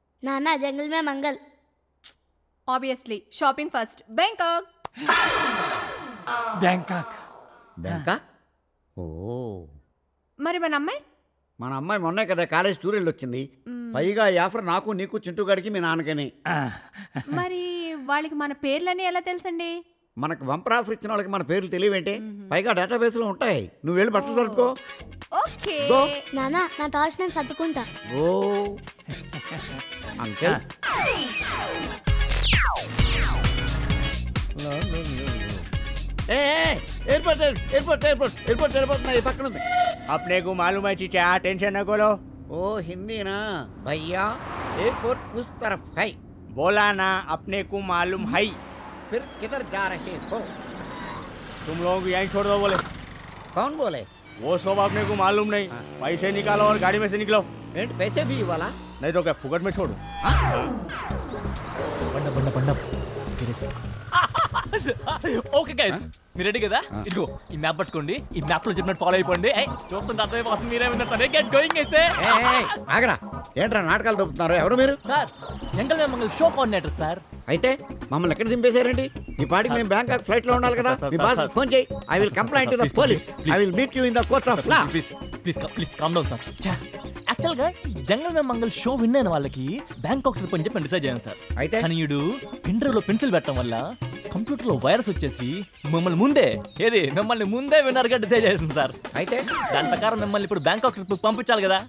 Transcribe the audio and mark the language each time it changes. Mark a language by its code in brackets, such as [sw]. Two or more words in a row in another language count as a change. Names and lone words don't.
[hi] नाना जंगल में मंगल। [en] Obviously, shopping first. Bangkok. [te] బ్యాంకాక్. బ్యాంకాక్? ఓ మరి మన అమ్మాయి మన అమ్మాయి మొన్నే కదా [en] college tour [te] వెళ్ళి వచ్చింది. పైగా ఈ ఆఫర్ నాకు నీకు చింటూ గడికి మీ నాన్నకని. మరి వాళ్ళకి మన పేర్లని ఎలా తెలుసండి? మనకు బంపర్ ఆఫర్ ఇచ్చిన వాళ్ళకి మన పేర్లు తెలియవేంటే? పైగా డేటాబేస్ లో ఉంటాయి. నువ్వు వెళ్ళి బట్టలు సర్దుకో. ఓకే నానా నా టార్చ్ నేను సర్దుకుంటా. [hi] ఓ అంకుల్ एयरपोर्ट एयरपोर्ट एयरपोर्ट एयरपोर्ट एयरपोर्ट मेरे पकड़ में। अपने को मालूम है चीचा, टेंशन न करो। ओ हिंदी ना भैया, एयरपोर्ट उस तरफ है। बोला ना अपने को मालूम है। फिर किधर जा रहे हो? तुम लोगों को यहीं छोड़ दो बोले। कौन बोले? वो सब अपने को मालूम नहीं। पैसे निकालो और गाड़ी में से निकलो। पैसे भी वाला नहीं तो क्या फुकट में छोड़ो। [te] ఓకే గైస్, మీరు రెడీ కదా? ఇదిగో ఈ మ్యాప్ పట్టుకోండి, ఈ మ్యాప్ లో చెప్పినట్టు ఫాలో అయిపోండి. చూస్తుంటే అర్థమైపోతుంది మీరే విన్నారు. సరే [en] get going [te] అయితే. ఆగరా, ఏంట్రా నాటకాలు దొరుకుతున్నారు? ఎవరు మీరు? సార్ జంగల్ మే మంగళ షో కోఆర్డినేటర్ సార్. అయితే మమ్మల్ని ఎక్కడ దింపేశారండి? ఈ పాటికి మేము బ్యాంకాక్ ఫ్లైట్ లో ఉండాలి కదా. మీ బాస్ ఫోన్ చేయి. [en] I will complaint to the police. I will meet you in the court of law. please calm down sir. [te] యాక్చువల్ గా జంగల్ మే మంగళ షో విన్ అయిన వాళ్ళకి బ్యాంకాక్ ట్రిప్ అని చెప్పి డిసైడ్ చేయండి సార్. అయితే కానీ ఈడు [en] pen drive [te] లో పెన్సిల్ పెట్టడం వల్ల కంప్యూటర్ లో వైరస్ వచ్చేసి మిమ్మల్ని ముందే విన్నర్ గా డిసైడ్ చేసింది సార్. అయితే దాని ప్రకారం మిమ్మల్ని ఇప్పుడు బ్యాంకాక్ ట్రిప్ పంపించాలి కదా